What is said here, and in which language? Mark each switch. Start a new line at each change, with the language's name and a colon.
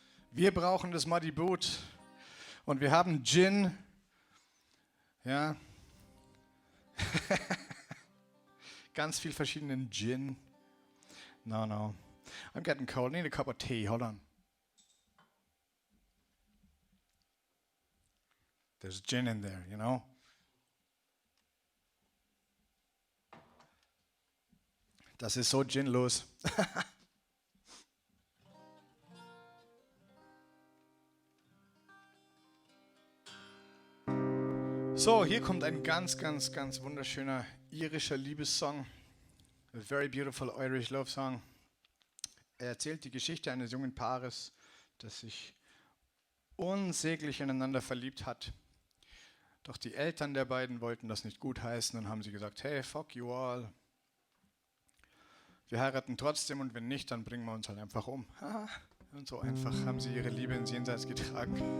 German: Wir brauchen das Muddy Boot. Und wir haben Gin. Ja. Ganz viel verschiedenen Gin.
English: No. I'm getting cold. I need a cup of tea. Hold on. There's gin in there, you know?
German: Das ist so ginlos. So, hier kommt ein ganz, ganz, ganz wunderschöner irischer Liebessong.
English: A very beautiful Irish love song.
German: Er erzählt die Geschichte eines jungen Paares, das sich unsäglich ineinander verliebt hat. Doch die Eltern der beiden wollten das nicht gutheißen und haben sie gesagt,
English: hey, fuck you all.
German: Wir heiraten trotzdem und wenn nicht, dann bringen wir uns halt einfach um. Und so einfach haben sie ihre Liebe ins Jenseits getragen.